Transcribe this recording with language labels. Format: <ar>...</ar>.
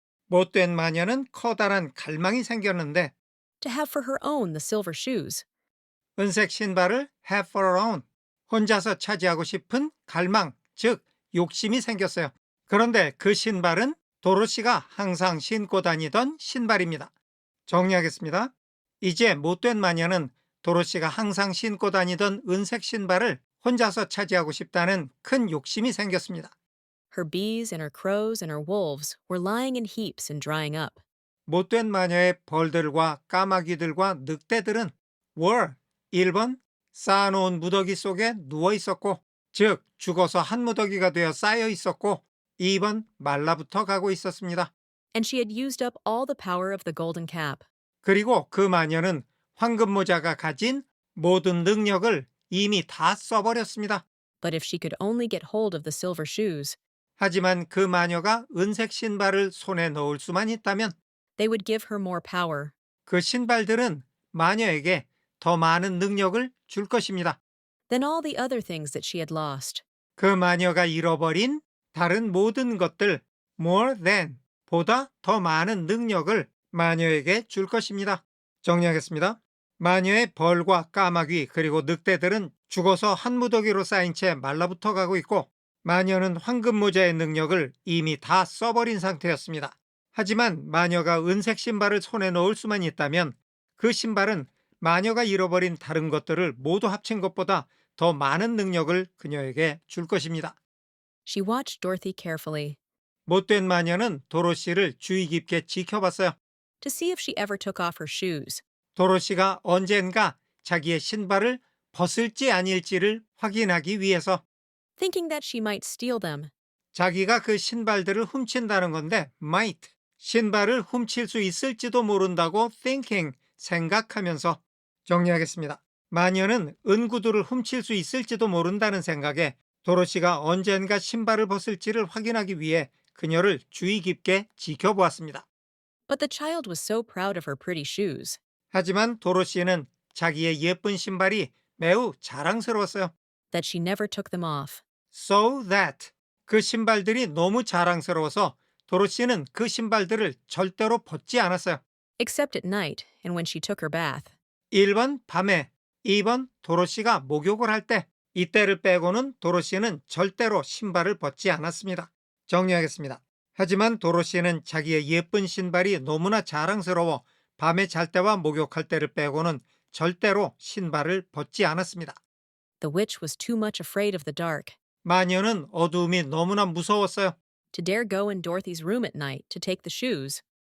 <ko>못된 마녀는 커다란 갈망이 생겼는데</ko> <en>to have for her own the silver shoes.</en> <ko>은색 신발을</ko> <en>have for her own,</en> <ko>혼자서 차지하고 싶은 갈망, 즉 욕심이 생겼어요. 그런데 그 신발은 도로시가 항상 신고 다니던 신발입니다. 정리하겠습니다. 이제 못된 마녀는 도로시가 항상 신고 다니던 은색 신발을 혼자서 차지하고 싶다는 큰 욕심이 생겼습니다.</ko> <en>Her bees and her crows and her wolves were lying in heaps and drying up.</en> <ko>못된 마녀의 벌들과 까마귀들과 늑대들은 were 1번 쌓아놓은 무더기 속에 누워 있었고, 즉 죽어서 한 무더기가 되어 쌓여 있었고 2번 말라붙어 가고 있었습니다.</ko> <en>And she had used up all the power of the golden cap.</en> <ko>그리고 그 마녀는 황금 모자가 가진 모든 능력을 이미 다 써버렸습니다.</ko> <en>But if she could only get hold of the silver shoes,</en> <ko>하지만 그 마녀가 은색 신발을 손에 넣을 수만 있다면</ko> <en>they would give her more power.</en> <ko>그 신발들은 마녀에게 더 많은 능력을 줄 것입니다.</ko> <en>Than all the other things that she had lost.</en> <ko>그 마녀가 잃어버린 다른 모든 것들,</ko> <en>more than,</en> <ko>보다 더 많은 능력을 마녀에게 줄 것입니다. 정리하겠습니다. 마녀의 벌과 까마귀 그리고 늑대들은 죽어서 한 무더기로 쌓인 채 말라붙어 가고 있고 마녀는 황금 모자의 능력을 이미 다 써버린 상태였습니다. 하지만 마녀가 은색 신발을 손에 넣을 수만 있다면 그 신발은 마녀가 잃어버린 다른 것들을 모두 합친 것보다 더 많은 능력을 그녀에게 줄 것입니다.</ko> <en>She watched Dorothy carefully</en> <ko>못된 마녀는 도로시를 주의 깊게 지켜봤어요.</ko> <en>to see if she ever took off her shoes.</en> <ko>도로시가 언젠가 자기의 신발을 벗을지 아닐지를 확인하기 위해서</ko> <en>Thinking that she might steal them.</en> <ko>자기가 그 신발들을 훔친다는 건데 might, 신발을 훔칠 수 있을지도 모른다고 thinking, 생각하면서. 정리하겠습니다. 마녀는 은구두를 훔칠 수 있을지도 모른다는 생각에 도로시가 언젠가 신발을 벗을지를 확인하기 위해 그녀를 주의 깊게 지켜보았습니다.</ko> <en>But the child was so proud of her pretty shoes</en> <ko>하지만 도로시는 자기의 예쁜 신발이 매우 자랑스러웠어요.</ko> <en>that she never took them off. So that,</en> <ko>그 신발들이 너무 자랑스러워서 도로시는 그 신발들을 절대로 벗지 않았어요.</ko> <en>Except at night and when she took her bath.</en> <ko>1번 밤에, 2번 도로시가 목욕을 할 때, 이때를 빼고는 도로시는 절대로 신발을 벗지 않았습니다. 정리하겠습니다. 하지만 도로시는 자기의 예쁜 신발이 너무나 자랑스러워 밤에 잘 때와 목욕할 때를 빼고는 절대로 신발을 벗지 않았습니다.</ko> <en>The witch was too much afraid of the dark</en> <ko>마녀는 어두움이 너무나 무서웠어요.</ko> <en>to dare go in Dorothy's room at night to take the shoes.</en>